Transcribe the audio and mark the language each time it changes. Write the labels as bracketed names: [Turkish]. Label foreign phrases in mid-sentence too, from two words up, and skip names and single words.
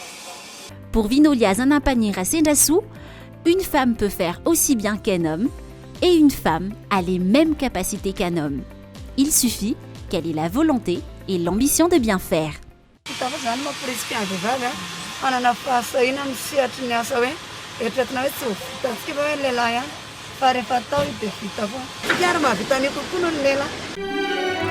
[French] Pour Vinolia Zanampanira Senjasu, une femme peut faire aussi bien qu'un homme, Et une femme a les mêmes capacités qu'un homme. Il suffit qu'elle ait la volonté et l'ambition de bien faire. [Malagasy] Hitako zany mampirisika ny vehivavy manana fahasahiana misehatra ny asa hoe eritreretina hoe tsy ho vitantsika fa hoe lehilahy ihany fa rehefa atao izy dia vita foana. Tsy ary mahavita an'io kokoa noho ny lehilahy.